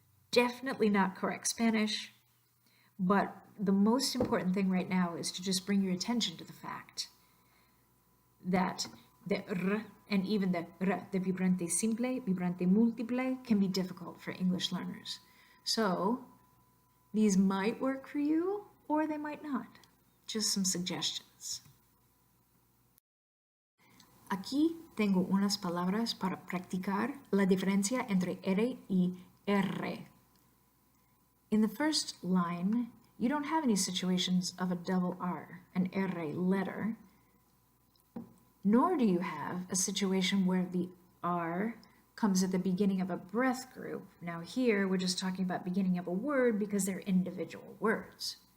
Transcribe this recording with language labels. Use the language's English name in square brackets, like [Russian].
[English] Definitely not correct Spanish, but the most important thing right now is to just bring your attention to the fact that the r and even the r, the vibrante simple, vibrante multiple, can be difficult for English learners. So these might work for you or they might not. Just some suggestions. [Spanish] Aquí tengo unas palabras para practicar la diferencia entre R y R. [English] In the first line, you don't have any situations of a double R, an R letter, nor do you have a situation where the R comes at the beginning of a breath group. Now here, we're just talking about beginning of a word because they're individual words.